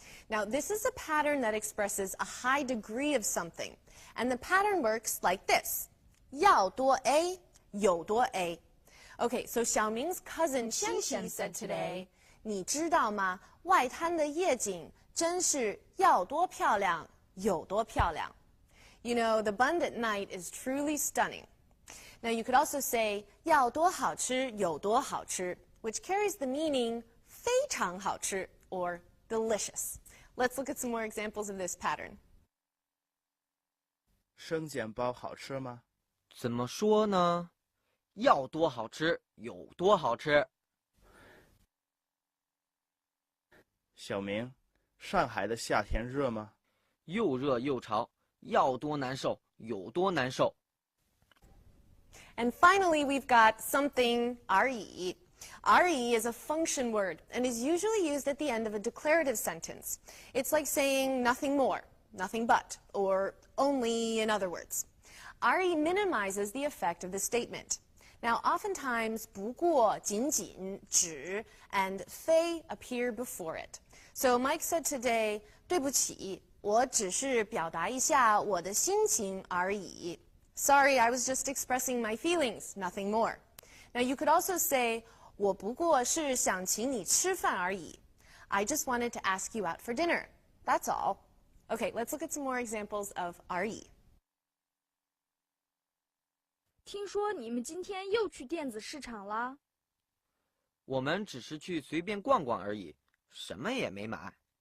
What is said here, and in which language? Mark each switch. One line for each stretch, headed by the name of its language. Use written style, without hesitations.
English: Now, this is a pattern that expresses a high degree of something. And the pattern works like this.
Chinese: 要多 A, 有多 A.
English: Okay, so Xiaoming's cousin Qianqi said today,
Chinese: 你知道吗？外滩的夜景真是要多漂亮有多漂亮。
English: You know, the Bund at night is truly stunning. Now you could also say
Chinese: 要多好吃有多好吃,
English: which carries the meaning
Chinese: 非常好吃
English: or delicious. Let's look at some more examples of this pattern.
Chinese: 生煎包好吃吗？怎么说呢？要多好吃有多好吃。小明，上海的夏天热吗？又热又潮，要多难受有多难受。
English: And finally, we've got something re. Re is a function word and is usually used at the end of a declarative sentence. It's like saying nothing more, nothing but, or only in other words. Re minimizes the effect of the statement. Now, oftentimes, 不过,仅仅,只, and 非 appear before it. So Mike said today,
Chinese: 对不起，我只是表达一下我的心情而已。
English: Sorry, I was just expressing my feelings, nothing more. Now, you could also say,
Chinese: 我不过是想请你吃饭而已.
English: I just wanted to ask you out for dinner. That's all. Okay, let's look at some more examples of re.
Chinese: 听说你们今天又去电子市场了？我们只是去随便逛逛而已，什么也没买。